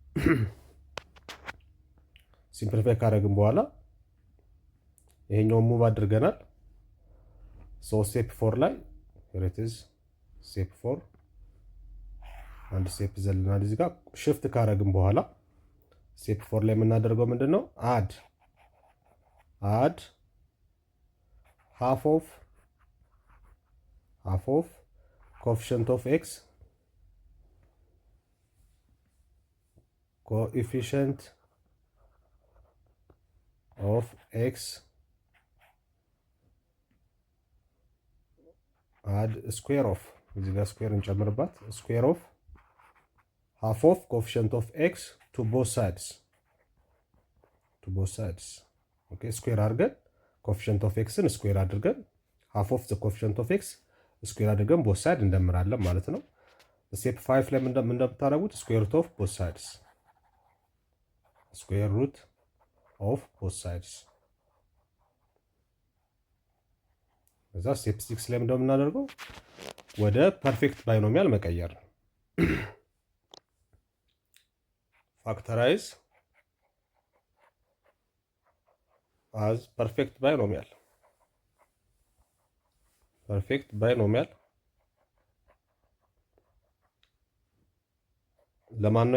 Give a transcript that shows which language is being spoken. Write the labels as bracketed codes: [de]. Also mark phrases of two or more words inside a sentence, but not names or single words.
[am] ሲምፕሊፋይ ካደረግን በኋላ ይሄኛውን ሙቭ አድርገናል። ስቴፕ 4 ላይ ስቴፕ 4 አንድ ስቴፕ ዘለናል። እዚህ ጋር ሽፍት ካደረግን በኋላ ስቴፕ 4 ላይ የምናደርገው ምንድነው? [en] አድ half of coefficient of x add square of [am] እዚህ ጋር ስኩዌር እንጨምርባት [en] square of half of coefficient of x to both sides [am] ኦኬ ስኩዌር አድርገን [en] coefficient of x [am] ን ስኩዌር አድርገን [en] half of the coefficient of x [am] ስኩዌር አድርገን [en] both sides [am] እንደምራለን ማለት ነው። ስቴፕ 5 ላይ እንደምታደርጉት [en] square root of both sides [am] ከዛ ስቴፕ 6 ላይ ምንድነው የምናደርገው? ወደ [en] perfect binomial [am] መቀየር ነው። [en] factorize as perfect binomial። perfect binomial [am] ለማን ነው?